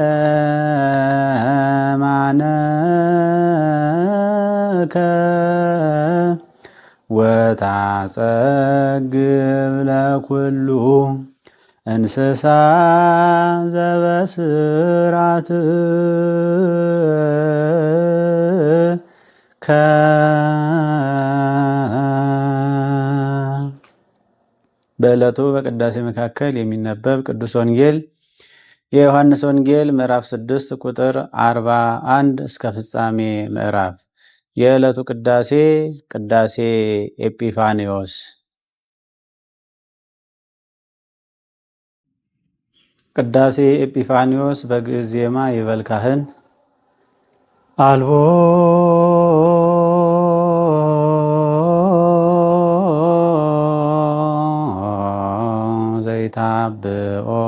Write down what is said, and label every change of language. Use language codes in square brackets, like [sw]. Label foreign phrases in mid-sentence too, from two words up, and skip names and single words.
[gez] የማነከ ወታጸግብ ለኩሉ እንስሳ ዘበስራትከ [am] በዕለቱ በቅዳሴ መካከል የሚነበብ ቅዱስ ወንጌል የዮሐንስ ወንጌል ምዕራፍ 6 ቁጥር 41 እስከ ፍጻሜ ምዕራፍ። የዕለቱ ቅዳሴ ቅዳሴ ኤጲፋንዮስ። ቅዳሴ ኤጲፋንዮስ በግዕዝ ዜማ [gez] ይበል ካህን አልቦ ዘይታብኦ